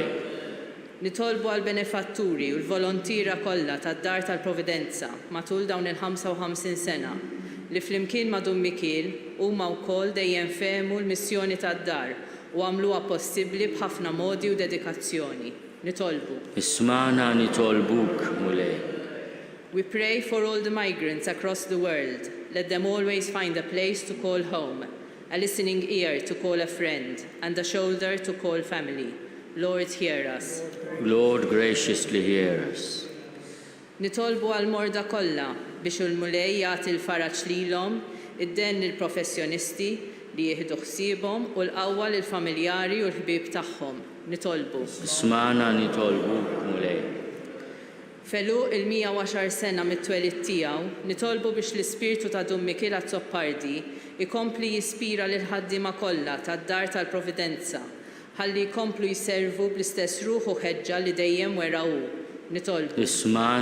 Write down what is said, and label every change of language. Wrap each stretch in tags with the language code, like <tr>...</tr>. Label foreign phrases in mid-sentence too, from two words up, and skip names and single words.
<mt>Nitolbu għal-benefatturi u l-volontira kollha tad-Dar tal-Providenza matul dawn il-55 sena li flimkien ma' Dun Michel huma wkoll dejjem fehmu l-missjoni tad-dar u għamluha possibbli b'ħafna modi u dedikazzjoni. Nitolbu. Ismana nitolbuk Mulej.</mt> <en>We pray for all the migrants across the world. Let them always find a place to call home, a listening ear to call a friend, and a shoulder to call family. Lord, hear us. Lord, graciously hear us.</en> <mt>Nitolbu għal-morda kollha biex il-Mulej jagħti l-faraġġ lilhom, id-den lill-professjonisti li jieħdu ħsiebhom u l-qawwa lill-familjari u l-ħbieb tagħhom. Nitolbu. Ismana nitolbuk Mulej. Felu il-110 sena mit-twelid tiegħu, nitolbu biex l-ispirtu ta' Dun Michela Zoppardi ikompli jispira lil ħaddiema kollha tad-Dar tal-Providenza ħalli jkomplu jservu bl-istess ruħ u ħeġġa li dejjem wera hu.</mt>